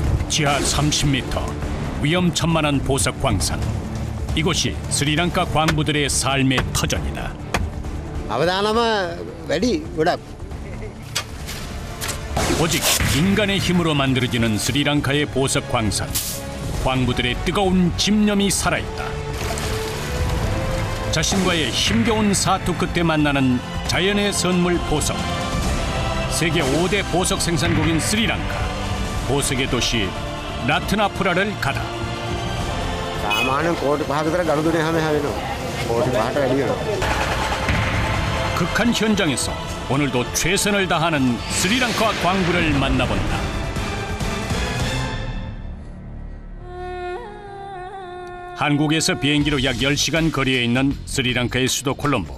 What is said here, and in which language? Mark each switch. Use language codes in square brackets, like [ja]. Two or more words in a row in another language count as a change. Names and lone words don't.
[ko] 지하 30m 위험천만한 보석 광산. 이곳이 스리랑카 광부들의 삶의 터전이다. [si] අවදානම වැඩි ගොඩක්. [ko] 오직 인간의 힘으로 만들어지는 스리랑카의 보석 광산. 광부들의 뜨거운 집념이 살아있다. 자신과의 힘겨운 사투 끝에 만나는 자연의 선물 보석. 세계 5대 보석 생산국인 스리랑카. 보석의 도시 라트나프라를 가다. [si] සාමාන්‍යයෙන් කෝටි 5ක විතර ගනුදෙනු හැවෙනවා. කෝටි 5ට වැඩි වෙනවා. [ko] 극한 현장에서 오늘도 최선을 다하는 스리랑카 광부를 만나본다. 한국에서 비행기로 약 10시간 거리에 있는 스리랑카의 수도 콜롬보.